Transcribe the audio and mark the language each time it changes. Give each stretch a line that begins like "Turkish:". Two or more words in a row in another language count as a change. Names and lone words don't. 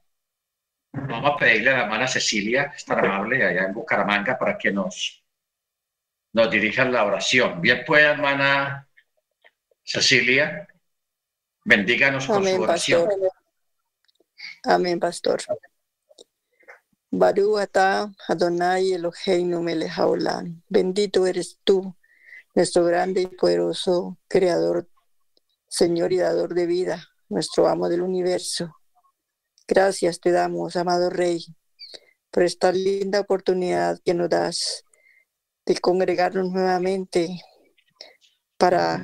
Spanish: Vamos a pedirle a la hermana Cecilia, que es tan amable, allá en Bucaramanga, para que nos dirijan la oración. Bien, pues, hermana Cecilia, bendíganos con su oración. Pastor. Amén, pastor.
Hebrew: ברוך אתה אדוני אלוהינו מלך העולם.
Spanish: Bendito eres tú, nuestro grande y poderoso Creador, Señor y dador de vida, nuestro amo del universo. Gracias te damos, amado Rey, por esta linda oportunidad que nos das de congregarnos nuevamente para,